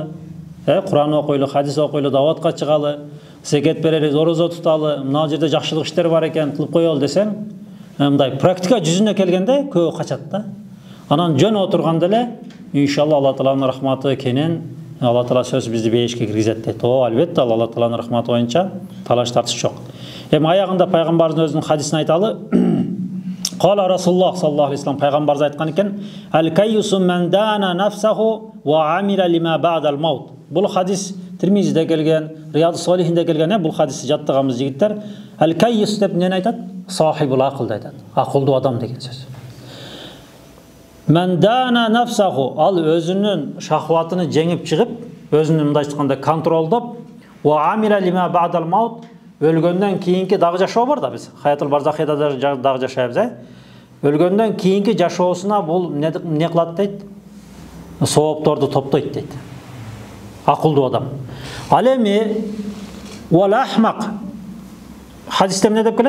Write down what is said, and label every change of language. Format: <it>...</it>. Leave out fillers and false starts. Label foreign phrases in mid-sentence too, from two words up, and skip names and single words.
<ky>Куран окуйлу, хадис окуйлу, даватка чыгалы, зекет берели, орозо туталы, мына жерде жакшылык иштер бар экен, кылып коелу десең, мындай практика жүзүнө келгенде көбү качат да. Анан жөн отурганда эле, иншалла Алла Тааланын рахматы кенен, Алла Таала сөз бизди бейишке киргизет дейт. Албетте Алла Тааланын рахматы боюнча талаш тартыш жок. Аягында пайгамбардын өзүнүн хадисин айталы.</ky> <ar>قال رسول الله صلى الله عليه وسلم</ar> <ky>пайгамбарыбыз айткан экен:</ky> <ar>"الكيس من دان نفسه وعمل لما بعد الموت."</ar> <ky>Бул хадис Тирмизиде келген, Рияду Солихинде келген. Бул хадисти жаттыганбыз жигиттер. Ал-кайюс деп эмнени айтат?</ky> <ar>صاحب العقل</ar> <ky>деп айтат. Акылдуу адам деген сөз.</ky> <ar>من دان نفسه,</ar> <ky>ал өзүнүн шахватыны жеңип чыгып, өзүнүн мындай айтканда контролдоп,</ky> <ar>وعمل لما بعد الموت,</ar> <ky>өлгөндөн кийинки дагы жашоо бар да, биз хаятул барзахияда дагы жашайбыз. Өлгөндөн кийинки жашоосуна бул эмне кылат дейт? Соопторду топтойт дейт. Акылдуу адам. Ал эми</ky> <ar>والأحمق</ar> <ky>хадисте эмне деп келет?</ky>